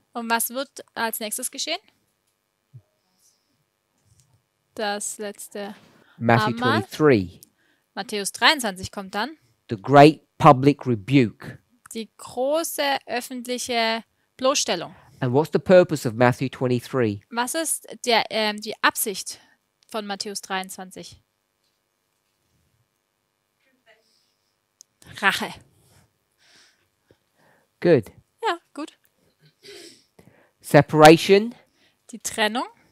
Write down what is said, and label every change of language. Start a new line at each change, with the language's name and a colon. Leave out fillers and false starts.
German: Und was wird als nächstes geschehen? Das letzte
English: Matthew
German: Abendmahl.
English: 23.
German: Matthäus 23 kommt dann.
English: The great public rebuke.
German: Die große öffentliche Bloßstellung.
English: And what's the purpose of Matthew 23?
German: Was ist die Absicht von Matthäus 23? Rache.
English: Good.
German: Ja, gut.
English: Separation
German: Die Trennung.